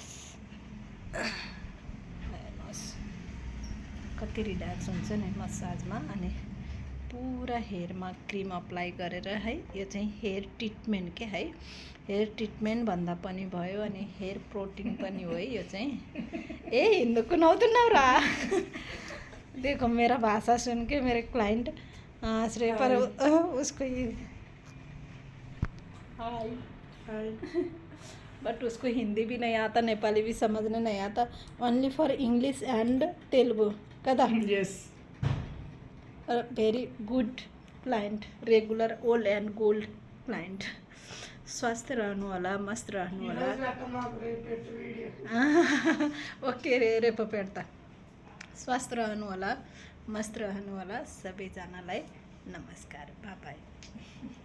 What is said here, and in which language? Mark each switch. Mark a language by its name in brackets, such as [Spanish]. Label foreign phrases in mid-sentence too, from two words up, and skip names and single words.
[Nepali] हेर्नुहोस् कति रिल्याक्स हुन्छ नि मसाजमा। अनि पुरा हेयरमा क्रिम अप्लाई गरेर है, यो चाहिँ हेयर ट्रिटमेन्ट के है, हेयर ट्रिटमेन्ट भन्दा पनि भयो अनि हेयर प्रोटिन पनि हो है यो चाहिँ। [Hindi] ए हिंदू को नौ तो नवरा देखो मेरा भाषा सुन के मेरे क्लाइंट हंस रहे, पर उसको ये हाय हाय बट उसको हिंदी भी नहीं आता, नेपाली भी समझने नहीं आता, [English] only for English and Telugu [Hindi] कदा। [English] यस Very good client, regular old and gold client. [Nepali] स्वस्थ रहनु होला, मस्त रहनु होला। ओके रे रे पपेड्ता। स्वस्थ रहनु होला, मस्त रहनु होला। सबैजनालाई नमस्कार, बाई बाई।